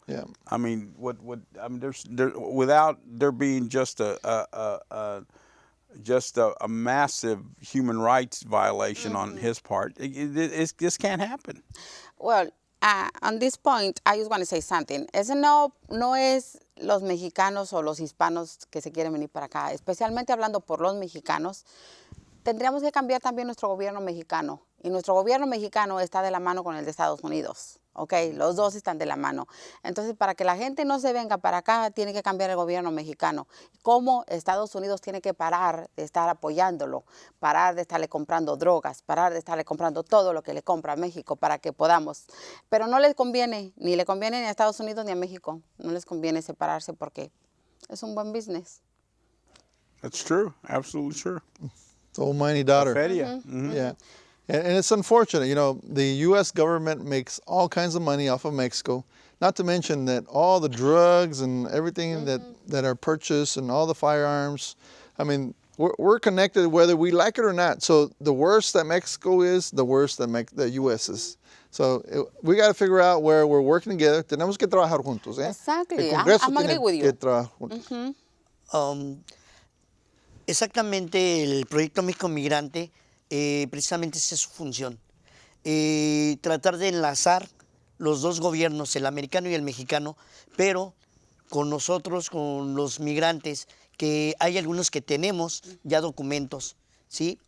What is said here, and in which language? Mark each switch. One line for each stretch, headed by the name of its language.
English: Yeah. I mean, I mean, without there being just a massive human rights violation on his part, this can't happen. Well, on this point, I just want to say something.
Spanish: Ese no es los mexicanos o los hispanos que se quieren venir para acá, especialmente hablando por los mexicanos. Tendríamos que cambiar también nuestro gobierno mexicano. Y nuestro gobierno mexicano está de la mano con el de Estados Unidos. ¿Ok? Los dos están de la mano. Entonces, para que la gente no se venga para acá, tiene que cambiar el gobierno mexicano. Cómo Estados Unidos tiene que parar de estar apoyándolo, parar de estarle comprando drogas, parar de estarle comprando todo lo que le compra a México para que podamos. Pero no les conviene, ni le conviene ni a Estados Unidos ni a México. No les conviene separarse porque es un buen business.
English: That's true. Absolutely true. The old mighty daughter.
Spanish: Feria.
English: Yeah. And it's unfortunate, you know, the U.S. government makes all kinds of money off of Mexico, not to mention that all the drugs and everything that are purchased and all the firearms, I mean, we're connected whether we like it or not. So the worse that Mexico is, the worse that the U.S. is. So we got to figure out where we're working together.
Spanish: Tenemos que trabajar juntos.
English: Exactly.
Spanish: El Congreso
English: I'm agree
Spanish: tiene
English: with you.
Spanish: que trabajar juntos. Exactamente, el proyecto México Migrante, precisamente esa es su función. Tratar de enlazar los dos gobiernos, el americano y el mexicano, pero con nosotros, con los migrantes, que hay algunos que tenemos ya documentos, ¿sí?